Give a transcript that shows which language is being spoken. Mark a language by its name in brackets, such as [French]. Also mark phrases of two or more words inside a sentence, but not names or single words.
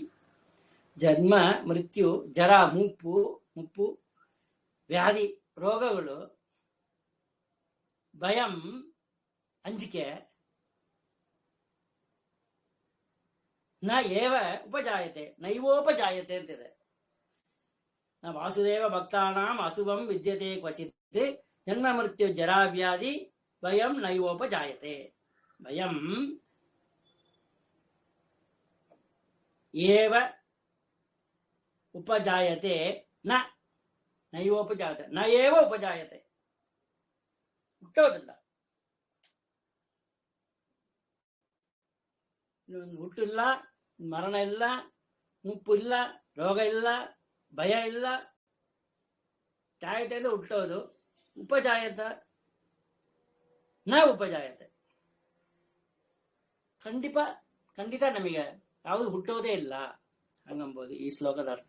[Kannada] ಜನ್ಮ, ಮೃತ್ಯು, ಜರ ಮುಪ್ಪು, ವ್ಯಾಧಿ ರೋಗಗಳು, ಭಯಂ ಅಂಜಿಕೆ, [Sanskrit] ನ ಏವ ಉಪಜಾಯತೆ ನೈವೋಪಜಾಯತೆ [Kannada] ಅಂತಿದೆ. [Sanskrit] ನ ವಾಸುದೇವ ಭಕ್ತಾನಾಂ ಅಶುಭಂ ವಿದ್ಯತೆ ಕ್ವಚಿತ್ ಜನ್ಮ ಮೃತ್ಯು ಜರಾ ವ್ಯಾಧಿ ಭಯಂ ನೈವೋಪಜಾಯತೆ. ಭಯಂ ಏವ ಉಪಜಾಯತೆ ನ ನೈವೋಪಜಾಯತೆ ನ ಏವ ಉಪಜಾಯತೆ, [Kannada] ಹುಟ್ಟೋದಿಲ್ಲ. ಹುಟ್ಟಿಲ್ಲ, ಮರಣ ಇಲ್ಲ, ಮುಪ್ಪು ಇಲ್ಲ, ರೋಗ ಇಲ್ಲ, ಭಯ ಇಲ್ಲ. ಜಾಯತೆ ಅಂದ್ರೆ ಹುಟ್ಟೋದು, [Sanskrit] ಉಪಜಾಯತ ನ ಉಪಜಾಯತೆ, [Kannada] ಖಂಡಿತ ನಮಗೆ ಯಾವುದು ಹುಟ್ಟೋದೇ ಇಲ್ಲ ಹಂಗಂಬೋದು ಈ ಶ್ಲೋಕದ ಅರ್ಥ.